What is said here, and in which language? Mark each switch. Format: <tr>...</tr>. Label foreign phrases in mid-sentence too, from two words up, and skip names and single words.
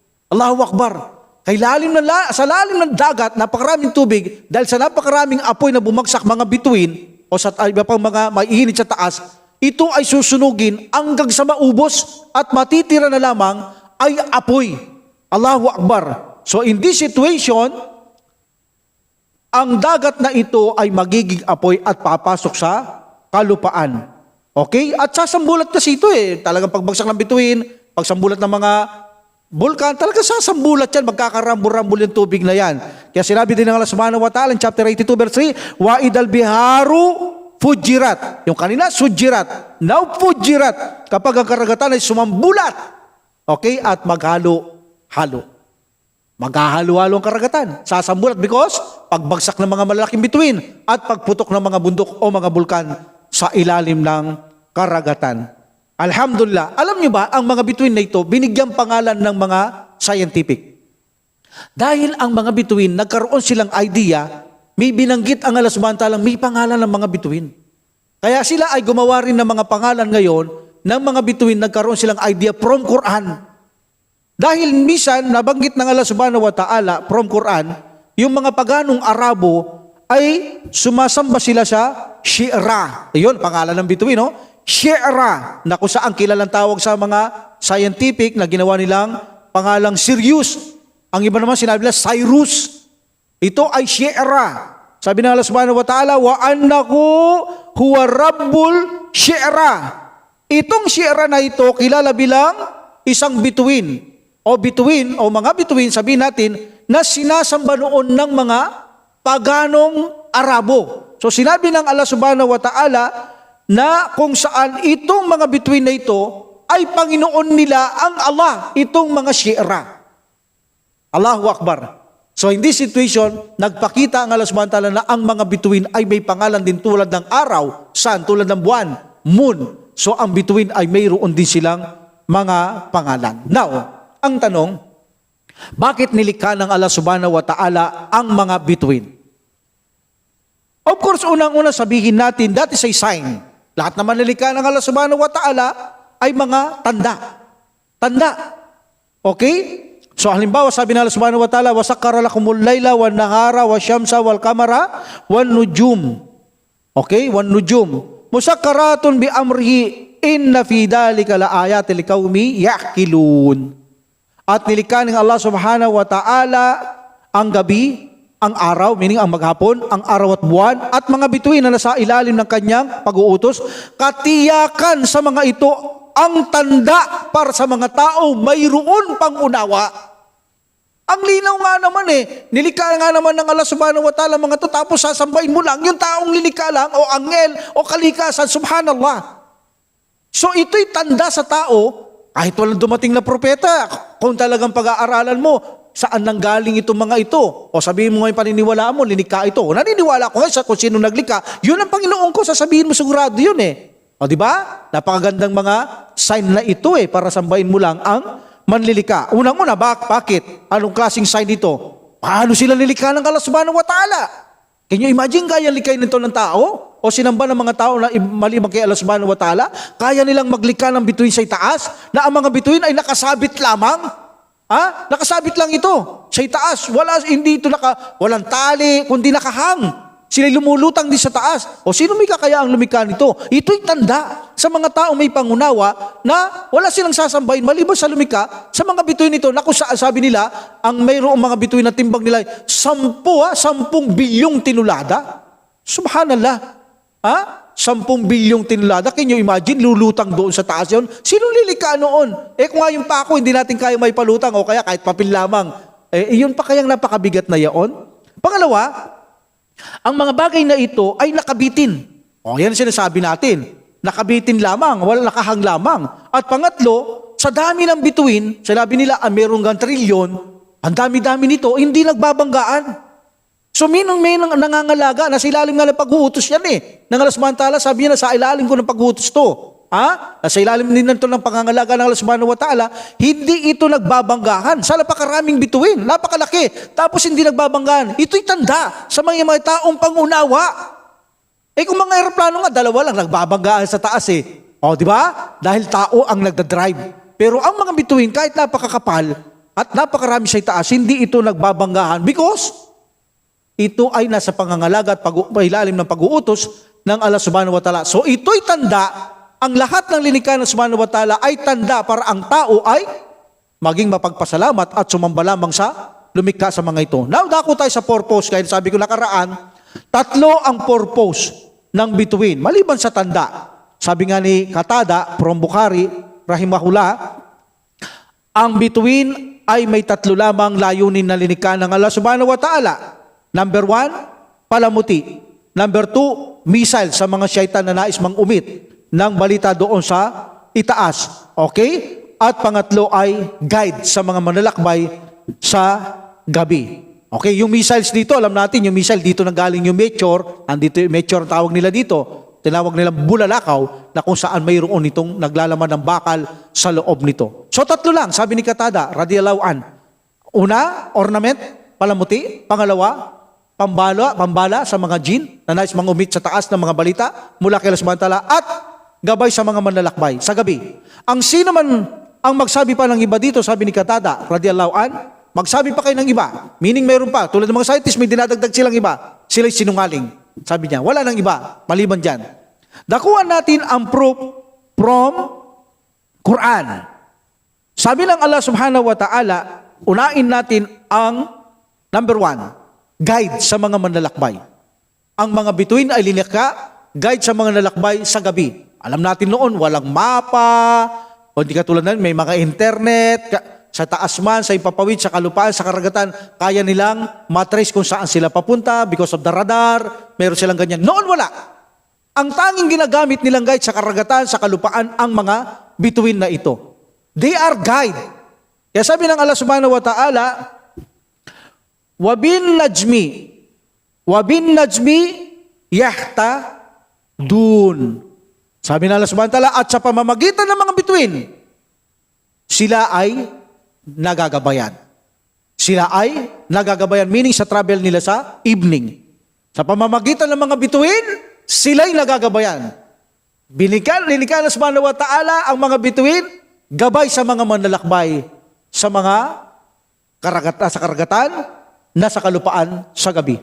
<ar>الله أكبر.</ar> <tl>Sa lalim ng dagat, napakaraming tubig, dahil sa napakaraming apoy na bumagsak mga bituin, o sa iba pang mga maiinit sa taas, ito ay susunugin hanggang sa maubos at matitira na lamang ay apoy.</tl> <ar>الله أكبر.</ar> <en>So in this situation,</en> <tl>ang dagat na ito ay magiging apoy at papasok sa kalupaan. Okay? At sasambulat kasi ito Talagang pagbagsak ng bituin, pagsambulat ng mga bulkan, talaga sasambulat yan, magkakarambol-rambol yung tubig na yan. Kaya sinabi din ng Allah</tl> <ar>سبحانه وتعالى</ar> <en>in chapter 82 verse 3,</en> <ar>وإذا البحار فجرت.</ar> <tl>Yung kanina, sujirat. Now fujirat. Kapag ang karagatan ay sumambulat. Okay? At maghalo-halo. Maghahalo-halo ang karagatan. Sasambulat because pagbagsak ng mga malalaking bituin at pagputok ng mga bundok o mga bulkan sa ilalim ng karagatan. Alhamdulillah. Alam niyo ba, ang mga bituin na ito, binigyang pangalan ng mga scientific. Dahil ang mga bituin, nagkaroon silang idea, may binanggit ang Allah</tl> <ar>سبحانه وتعالى,</ar> <tl>may pangalan ng mga bituin. Kaya sila ay gumawa rin ng mga pangalan ngayon, ng mga bituin, nagkaroon silang idea</tl> <en>from Quran.</en> <tl>Dahil minsan, nabanggit ng Allah</tl> <ar>سبحانه وتعالى,</ar> <en>from Quran,</en> <tl>yung mga paganong Arabo, ay sumasamba sila sa Shi'ra. Ayun, pangalan ng bituin, no? Shi'ra, na kung saan kilalang tawag sa mga scientific na ginawa nilang pangalang Sirius. Ang iba naman sinabi nila Cyrus. Ito ay Shi'ra. Sabi ng Allah</tl> <ar>سبحانه وتعالى, وأنه هو رب الشعرى.</ar> <tl>Itong Shi'ra na ito, kilala bilang isang bituin. O mga bituin, sabihin natin, na sinasamba noon ng mga paganong Arabo. So sinabi ng Allah</tl> <ar>سبحانه وتعالى,</ar> <tl>na kung saan itong mga bituin na ito ay Panginoon nila ang Allah, itong mga Shi'ra.</tl> <ar>الله أكبر.</ar> <en>So in this situation,</en> <tl>nagpakita ang Allah</tl> <ar>سبحانه وتعالى</ar> <tl>na ang mga bituin ay may pangalan din tulad ng araw, sun, tulad ng buwan, moon. So ang bituin ay mayroon din silang mga pangalan. Now, ang tanong, bakit nilikha ng Allah</tl> <ar>سبحانه وتعالى</ar> <tl>ang mga bituin?</tl> <en>Of course,</en> <tl>unang-una sabihin natin,</tl> <en>that is a sign.</en> <tl>Lahat naman nilikha ng Allah</tl> <ar>سبحانه وتعالى</ar> <tl>ay mga tanda. Tanda. Okay? So halimbawa sabi ng Allah</tl> <ar>سبحانه وتعالى, وَسَكَّرَ لَكُمُ اللَّيْلَ وَالنَّهَارَ وَالشَّمْسَ وَالْقَمَرَ وَالنُّجُومِ. Okay? وَالنُّجُومِ. مُسَكَّرَاتٌ بِأَمْرِهِ إِنَّ فِي ذَلِكَ لَآيَاتٍ لِقَوْمٍ يَعْقِلُونَ.</ar> <tl>At nilikha ng Allah</tl> <ar>سبحانه وتعالى</ar> <tl>ang gabi, ang araw, meaning ang maghapon, ang araw at buwan, at mga bituin na nasa ilalim ng kanyang pag-uutos, katiyakan sa mga ito ang tanda para sa mga tao mayroon pang unawa. Ang linaw nga naman nilikha nga naman ng Allah</tl> <ar>سبحانه وتعالى</ar> <tl>mga to, tapos sasambahin mo lang yung taong nilikha lang, o angel, o kalikasan, subhanallah. So ito'y tanda sa tao, kahit walang dumating na propeta, kung talagang pag-aaralan mo, saan nanggaling itong mga ito? O sabihin mo ngayon paniniwalaan mo, linikha ito. O naniniwala ko ngayon sa kung sino naglikha, yun ang Panginoon ko, sasabihin mo sigurado yun O di ba? Napakagandang mga sign na ito para sambahin mo lang ang manlilika. Unang-una, bakit? Anong klaseng sign ito? Paano sila nilikha ng Allah</tl> <ar>سبحانه وتعالى?</ar> <en>Can you imagine</en> <tl>kaya likhain nito ng tao? O sinamba ng mga tao na maliban kay Allah</tl> <ar>سبحانه وتعالى?</ar> <tl>Kaya nilang maglikha ng bituin sa itaas? Na ang mga bituin ay nakasabit lamang? Nakasabit lang ito sa itaas. Walang tali, kundi nakahang. Sila lumulutang din sa taas. O sino may kakayaang lumikha nito? Ito'y tanda sa mga tao may pangunawa na wala silang sasambahin maliban sa lumikha sa mga bituin nito na kung sabi nila, ang mayroong mga bituin na timbang nila 10 bilyong tinulada. Subhanallah. 10 bilyong tinulada.</tl> <en>Can you imagine,</en> <tl>lulutang doon sa taas yun? Sinong lilikha noon? Kung nga yung pako, hindi natin kaya may palutang o kaya kahit papel lamang. Yun pa kayang napakabigat na yaon? Pangalawa, ang mga bagay na ito ay nakabitin. Yan ang sinasabi natin. Nakabitin lamang, wala nakahang lamang. At pangatlo, sa dami ng bituin, sinabi nila, merong trilyon, ang dami-dami nito, hindi nagbabanggaan. So may nangangalaga, nasa ilalim nga ng pag-uutos yan Nang Allah</tl> <ar>سبحانه وتعالى,</ar> <tl>sabi niya na sa ilalim ko ng pag-uutos to. Nasa ilalim din nito ng pangangalaga ng Allah</tl> <ar>سبحانه وتعالى,</ar> <tl>hindi ito nagbabanggahan. Sa napakaraming bituin, napakalaki, tapos hindi nagbabanggahan. Ito'y tanda sa mga taong pangunawa. Kung mga aeroplano nga, 2 lang nagbabanggahan sa taas di ba? Dahil tao ang nagdadrive. Pero ang mga bituin, kahit napakakapal, at napakarami sa itaas, hindi ito nagbabanggahan because ito ay nasa pangangalaga at ilalim ng pag-uutos ng Allah</tl> <ar>سبحانه وتعالى.</ar> <tl>So ito'y tanda, ang lahat ng linikha ng</tl> <ar>سبحانه وتعالى</ar> <tl>ay tanda para ang tao ay maging mapagpasalamat at sumamba lamang sa lumikha sa mga ito. Now, dako tayo sa purpose. Kaya sabi ko nakaraan, 3 ang purpose ng bituin, maliban sa tanda. Sabi nga ni Qatada from Bukhari, rahimahullah, ang bituin ay may 3 lamang layunin na linikha ng Allah</tl> <ar>سبحانه وتعالى.</ar> <tl>Number 1, palamuti. Number 2, missile sa mga syaitan na nais mang-umit ng balita doon sa itaas. Okay? At pangatlo ay guide sa mga manlalakbay sa gabi. Okay? Yung missiles dito, alam natin, yung missile dito nanggaling yung meteor. Andito yung meteor ang tawag nila dito. Tinawag nilang bulalakaw na kung saan mayroon itong naglalaman ng bakal sa loob nito. So 3 lang, sabi ni Qatada,</tl> <ar>رضي الله عنه.</ar> <tl>Una, ornament, palamuti. Pangalawa, pambala sa mga jin na nais mangumit sa taas ng mga balita mula kay Allah</tl> <ar>سبحانه وتعالى</ar> <tl>at gabay sa mga manlalakbay sa gabi. Ang sino man ang magsabi pa ng iba dito, sabi ni Qatada,</tl> <ar>رضي الله عنه,</ar> <tl>magsabi pa kayo ng iba. Meaning mayroon pa. Tulad ng mga scientists, may dinadagdag silang iba. Sila'y sinungaling. Sabi niya, wala nang iba, maliban dyan. Dakuhan natin ang</tl> <en>proof from Quran.</en> <tl>Sabi ng Allah</tl> <ar>سبحانه وتعالى,</ar> <tl>unain natin ang number 1, guide sa mga manlalakbay. Ang mga bituin ay linikha, guide sa mga nanlalakbay sa gabi. Alam natin noon, walang mapa, o hindi katulad na may mga internet, sa taas man, sa ipapawid, sa kalupaan, sa karagatan, kaya nilang matrace kung saan sila papunta</tl> <en>because of the radar,</en> <tl>meron silang ganyan. Noon wala. Ang tanging ginagamit nilang guide sa karagatan, sa kalupaan, ang mga bituin na ito.</tl> <en>They are guide.</en> <tl>Kaya sabi ng Allah</tl> <ar>سبحانه وتعالى, وبالنجم هم يهتدون.</ar> <tl>Sabi ng Allah</tl> <ar>سبحانه وتعالى,</ar> <tl>at sa pamamagitan ng mga bituin, sila ay nagagabayan. Sila ay nagagabayan, meaning sa travel nila sa evening. Sa pamamagitan ng mga bituin, sila'y nagagabayan. Linikha ng</tl> <ar>سبحانه وتعالى</ar> <tl>ang mga bituin, gabay sa mga manlalakbay, sa mga sa karagatan, na sa kalupaan sa gabi.</tl>